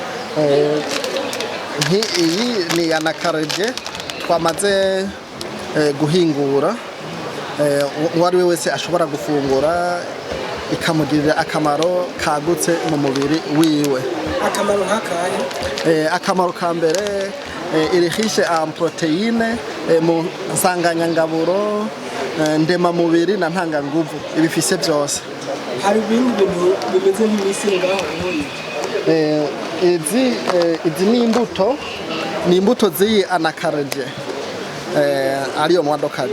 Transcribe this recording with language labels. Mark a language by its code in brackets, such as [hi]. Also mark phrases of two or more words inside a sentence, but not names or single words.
[rn] iyi ni anakarje twamaze guhingura uwari we wese ashobora gufungura ikamugirira akamaro kagutse mu mubiri wiwe. Akamaro nk'akahe? Akamaro ka mbere iri [fr] riche en protéines [rn] mu nsanganyangaburo ndema mubiri na ntanganguvu ibifise byose. Hari ibindi bintu bimeze nk'imisi ngaho izi ni imbuto z'iyi anakarje ariyo mwadokajo.